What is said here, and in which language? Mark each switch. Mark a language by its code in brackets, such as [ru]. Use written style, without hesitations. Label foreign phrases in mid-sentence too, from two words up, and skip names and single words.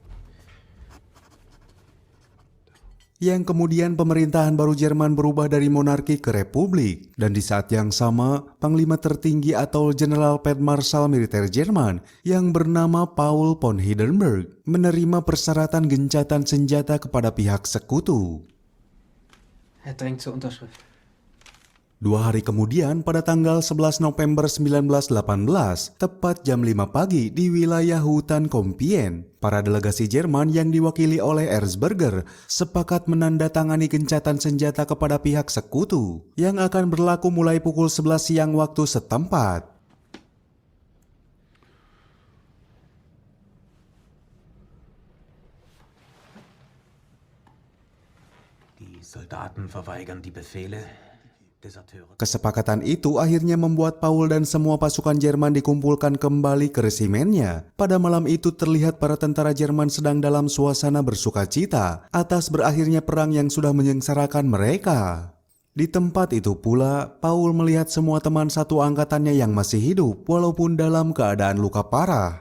[id] Yang kemudian pemerintahan baru Jerman berubah dari monarki ke republik, dan di saat yang sama panglima tertinggi atau [de] General Feldmarschall [id] militer Jerman yang bernama Paul von Hindenburg menerima persyaratan gencatan senjata kepada pihak sekutu. [de] Er drängt zur Unterschrift. [id] 2 hari kemudian pada tanggal 11 November 1918, tepat jam 5 pagi di wilayah hutan Compiègne, para delegasi Jerman yang diwakili oleh Erzberger sepakat menandatangani gencatan senjata kepada pihak sekutu yang akan berlaku mulai pukul 11 siang waktu setempat. [de] Die Soldaten verweigern die Befehle. Deserteure. [id] Kesepakatan itu akhirnya membuat Paul dan semua pasukan Jerman dikumpulkan kembali ke resimennya. Pada malam itu terlihat para tentara Jerman sedang dalam suasana bersukacita atas berakhirnya perang yang sudah menyengsarakan mereka. Di tempat itu pula, Paul melihat semua teman satu angkatannya yang masih hidup walaupun dalam keadaan luka parah.